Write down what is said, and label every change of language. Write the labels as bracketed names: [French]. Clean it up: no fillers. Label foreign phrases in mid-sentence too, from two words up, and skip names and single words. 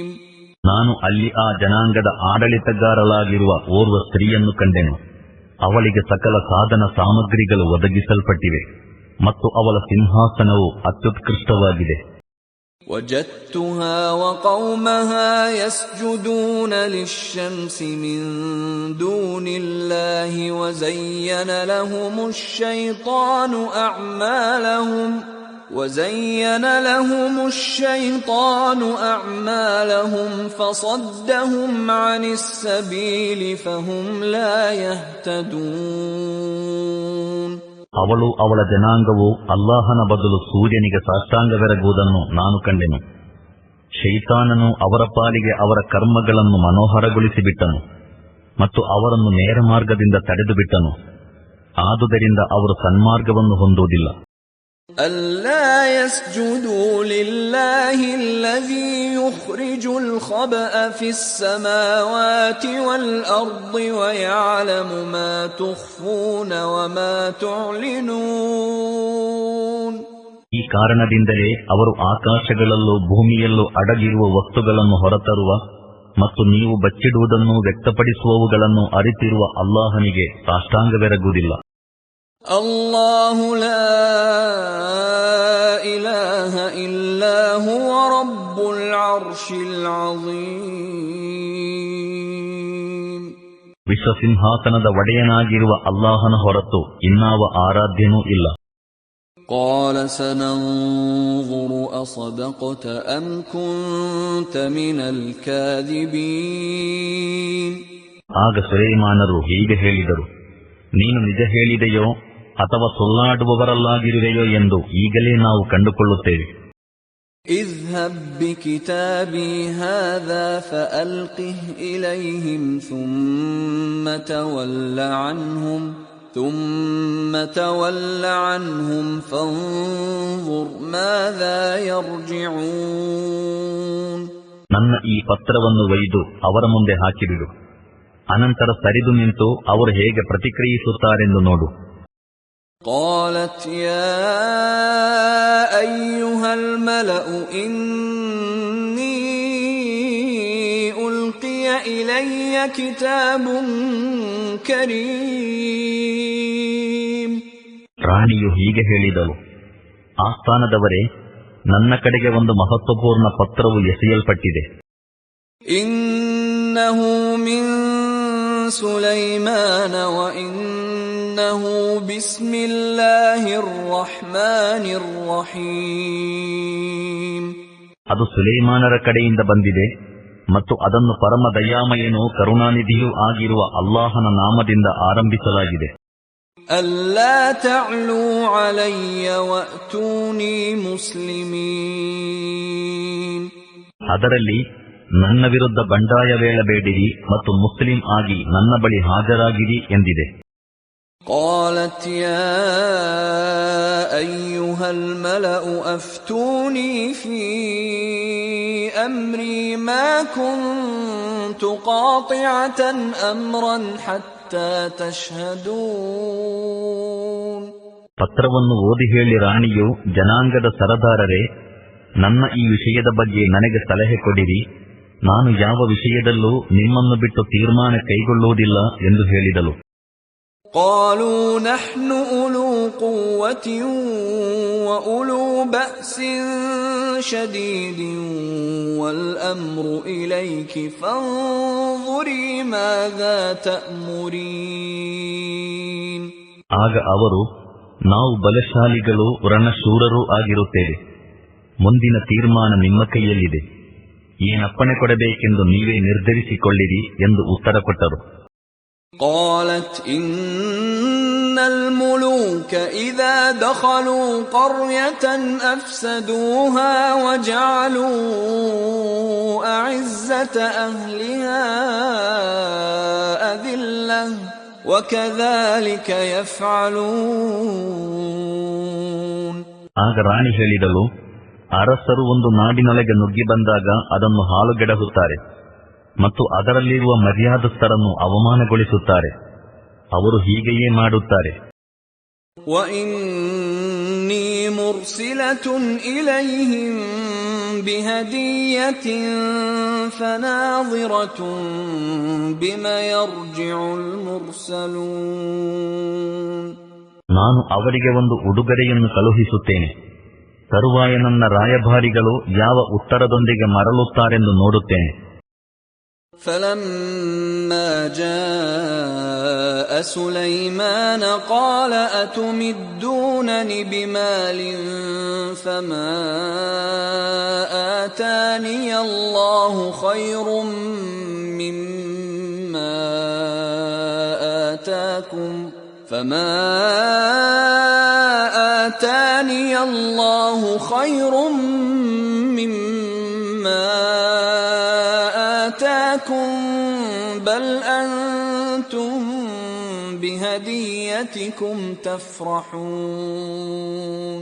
[Kannada] ನಾನು ಅಲ್ಲಿ ಆ ಜನಾಂಗದ ಆಡಳಿತಗಾರಳಾಗಿರುವ ಓರ್ವ ಸ್ತ್ರೀಯನ್ನು ಕಂಡೆನು. ಅವಳಿಗೆ ಸಕಲ ಸಾಧನ ಸಾಮಗ್ರಿಗಳು ಒದಗಿಸಲ್ಪಟ್ಟಿವೆ ಮತ್ತು ಅವಳ ಸಿಂಹಾಸನವು ಅತ್ಯುತ್ಕೃಷ್ಟವಾಗಿದೆ. [Arabic] وجدتها وقومها يسجدون للشمس من دون الله وزين لهم الشيطان أعمالهم فصدهم عن السبيل فهم لا يهتدون. [Kannada] ಅವಳು ಅವಳ ಜನಾಂಗವು ಅಲ್ಲಾಹನ ಬದಲು ಸೂರ್ಯನಿಗೆ ಸಾಷ್ಟಾಂಗವೆರಗುವುದನ್ನು ನಾನು ಕಂಡೆನು. ಶೈತಾನನು ಅವರ ಪಾಲಿಗೆ ಅವರ ಕರ್ಮಗಳನ್ನು ಮನೋಹರಗೊಳಿಸಿಬಿಟ್ಟನು ಮತ್ತು ಅವರನ್ನು ನೇರ ಮಾರ್ಗದಿಂದ ತಡೆದು ಬಿಟ್ಟನು. ಆದುದರಿಂದ ಅವರು ಸನ್ಮಾರ್ಗವನ್ನು ಹೊಂದುವುದಿಲ್ಲ. [Arabic] ألا يسجدوا لله الذي يخرج الخبأ في السماوات والأرض ويعلم ما تخفون وما تعلنون. [Kannada] ಈ ಕಾರಣದಿಂದಲೇ ಅವರು ಆಕಾಶಗಳಲ್ಲೂ ಭೂಮಿಯಲ್ಲೂ ಅಡಗಿರುವ ವಸ್ತುಗಳನ್ನು ಹೊರತರುವ ಮತ್ತು ನೀವು ಬಚ್ಚಿಡುವುದನ್ನು ವ್ಯಕ್ತಪಡಿಸುವವುಗಳನ್ನು ಅರಿತಿರುವ ಅಲ್ಲಾಹನಿಗೆ ಸಾಷ್ಟಾಂಗವೆರಗುವುದಿಲ್ಲ. [Arabic] الله لا إله إلا هو رب العرش العظيم. [Kannada] ವಿಶ್ವಸಿಂಹಾಸನದ ಒಡೆಯನಾಗಿರುವ ಅಲ್ಲಾಹನ ಹೊರತು ಇನ್ನಾವ ಆರಾಧ್ಯನೂ ಇಲ್ಲ. [Arabic] قال سننظر أصدقت أم كنت من الكاذبين. [Kannada] ಆಗ ಸುಲೈಮಾನರು ಹೀಗೆ ಹೇಳಿದರು, ನೀನು ನಿಜ ಹೇಳಿದೆಯೋ ಅಥವಾ ಸುಳ್ಳಾಡುವವರಲ್ಲಾಗಿರುವೆಯೋ ಎಂದು ಈಗಲೇ ನಾವು ಕಂಡುಕೊಳ್ಳುತ್ತೇವೆ. [Arabic] اذهب بكتابي هذا فألقه إليهم ثم تول عنهم فانظر ماذا يرجعون. [Kannada] ನನ್ನ ಈ ಪತ್ರವನ್ನು ಒಯ್ದು ಅವರ ಮುಂದೆ ಹಾಕಿಬಿಡು, ಅನಂತರ ಸರಿದು ನಿಂತು ಅವರು ಹೇಗೆ ಪ್ರತಿಕ್ರಿಯಿಸುತ್ತಾರೆಂದು ನೋಡು. [Arabic] قالت يا أيها الملأ إني ألقي إلي كتاب كريم. [Kannada] ರಾಣಿಯು ಹೀಗೆ ಹೇಳಿದಳು, ಆಸ್ಥಾನದವರೇ, ನನ್ನ ಕಡೆಗೆ ಒಂದು ಮಹತ್ವಪೂರ್ಣ ಪತ್ರವು ಎಸೆಯಲ್ಪಟ್ಟಿದೆ. [Arabic] إنه من سليمان وإنه بسم الله الرحمن الرحيم. [Kannada] ಅದು ಸುಲೈಮಾನರ ಕಡೆಯಿಂದ ಬಂದಿದೆ ಮತ್ತು ಅದನ್ನು ಪರಮ ದಯಾಮಯನೂ ಕರುಣಾನಿಧಿಯೂ ಆಗಿರುವ ಅಲ್ಲಾಹನ ನಾಮದಿಂದ ಆರಂಭಿಸಲಾಗಿದೆ. [Arabic] ألا تعلوا علي وأتوني مسلمين. [Kannada] ಅದರಲ್ಲಿ ನನ್ನ ವಿರುದ್ಧ ಬಂಡಾಯವೇಳಬೇಡಿರಿ ಮತ್ತು ಮುಸ್ಲಿಂ ಆಗಿ ನನ್ನ ಬಳಿ ಹಾಜರಾಗಿರಿ ಎಂದಿದೆ. [Arabic] قالت يا أيها الملأ أفتوني في أمري ما كنت قاطعة أمرا حتى تشهدون. [Kannada] ಪತ್ರವನ್ನು ಓದಿ ಹೇಳಿ ರಾಣಿಯು, ಜನಾಂಗದ ಸರದಾರರೇ, ನನ್ನ ಈ ವಿಷಯದ ಬಗ್ಗೆ ನನಗೆ ಸಲಹೆ ಕೊಡಿರಿ, ನಾನು ಯಾವ ವಿಷಯದಲ್ಲೂ ನಿಮ್ಮನ್ನು ಬಿಟ್ಟು ತೀರ್ಮಾನ ಕೈಗೊಳ್ಳುವುದಿಲ್ಲ ಎಂದು ಹೇಳಿದಳು. [Arabic] قالوا نحن أولو قوة وأولو بأس شديد والأمر إليك فانظري ماذا تأمرين. [Kannada] ಆಗ ಅವರು, ನಾವು ಬಲಶಾಲಿಗಳು ರಣಶೂರರೂ ಆಗಿರುತ್ತೇವೆ, ಮುಂದಿನ ತೀರ್ಮಾನ ನಿಮ್ಮ ಕೈಯಲ್ಲಿದೆ, ಏನಪ್ಪಣೆ ಕೊಡಬೇಕೆಂದು ನೀವೇ ನಿರ್ಧರಿಸಿಕೊಳ್ಳಿರಿ ಎಂದು ಉತ್ತರ ಕೊಟ್ಟರು. [Arabic] قالت إن الملوك إذا دخلوا قرية أفسدوها وجعلوا أعزة أهلها أذلة وكذلك يفعلون. [Kannada] ಆಗ ರಾಣಿ ಹೇಳಿದಳು, ಅರಸರು ಒಂದು ನಾಡಿನೊಳಗೆ ನುಗ್ಗಿ ಬಂದಾಗ ಅದನ್ನು ಹಾಳುಗೆಡಹುತ್ತಾರೆ ಮತ್ತು ಅದರಲ್ಲಿರುವ ಮರ್ಯಾದಸ್ಥರನ್ನು ಅವಮಾನಗೊಳಿಸುತ್ತಾರೆ. ಅವರು ಹೀಗೆಯೇ ಮಾಡುತ್ತಾರೆ. [Arabic] وَإِنِّي مُرْسِلَةٌ إِلَيْهِمْ بِهَدِيَّةٍ فَنَاظِرَةٌ بِمَ يَرْجِعُ الْمُرْسَلُونَ. [Kannada] ನಾನು ಅವರಿಗೆ ಒಂದು ಉಡುಗೊರೆಯನ್ನು ಕಳುಹಿಸುತ್ತೇನೆ. ತರುವಾಯ ನನ್ನ ರಾಯಭಾರಿಗಳು ಯಾವ ಉತ್ತರದೊಂದಿಗೆ ಮರಳುತ್ತಾರೆಂದು ನೋಡುತ್ತೇನೆ. [Arabic] فَلَمَّا جَاءَ سُلَيْمَانَ قَالَ أَتُمِدُّونَنِ بِمَالٍ فَمَا آتَانِيَ اللَّهُ خَيْرٌ مِّمَّا آتَاكُمْ فَمَا آتَانِيَ اللَّهُ خَيْرٌ مِّمَّا آتَاكُمْ بَلْ أَنْتُمْ بِهَدِيَّتِكُمْ تَفْرَحُونَ.